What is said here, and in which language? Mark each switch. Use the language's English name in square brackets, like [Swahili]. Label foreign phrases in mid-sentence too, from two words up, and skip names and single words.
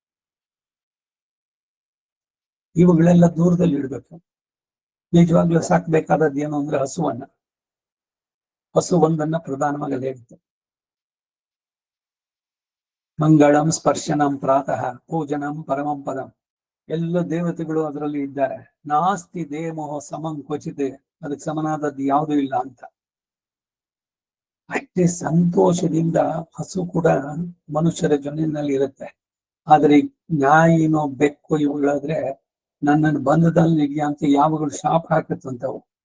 [Kannada] ಇವುಗಳೆಲ್ಲ ದೂರದಲ್ಲಿ ಇಡ್ಬೇಕು. ನಿಜವಾಗ್ಲೂ ಸಾಕ್ಬೇಕಾದದ್ದು ಏನು ಅಂದ್ರೆ ಹಸುವನ್ನ. ಹಸು ಒಂದನ್ನ ಪ್ರಧಾನವಾಗಿ ಹೇಳಿತ್ತು. [Sanskrit] ಮಂಗಳಂ ಸ್ಪರ್ಶನಂ ಪ್ರಾತಃ ಪೂಜನಂ ಪರಮಂ ಪದಂ. [Kannada] ಎಲ್ಲ ದೇವತೆಗಳು ಅದರಲ್ಲಿ ಇದ್ದಾರೆ. [Sanskrit] ನಾಸ್ತಿ ದೇಮೋಹ ಸಮಂ ಕ್ವಚಿತ್, [Kannada] ಅದಕ್ಕೆ ಸಮನಾದದ್ದು ಯಾವುದೂ ಇಲ್ಲ ಅಂತ. ಅಷ್ಟೇ ಸಂತೋಷದಿಂದ ಹಸು ಕೂಡ ಮನುಷ್ಯರ ಜೊತೆಯಲ್ಲಿ ಇರುತ್ತೆ. ಆದ್ರೆ ನಾಯಿನೋ ಬೆಕ್ಕು ಇವುಗಳಾದ್ರೆ ನನ್ನನ್ನು ಬಂಧದಲ್ಲಿ ಅಂತ ಯಾವಾಗಲೂ ಶಾಪ ಹಾಕತ್ತಂತವು.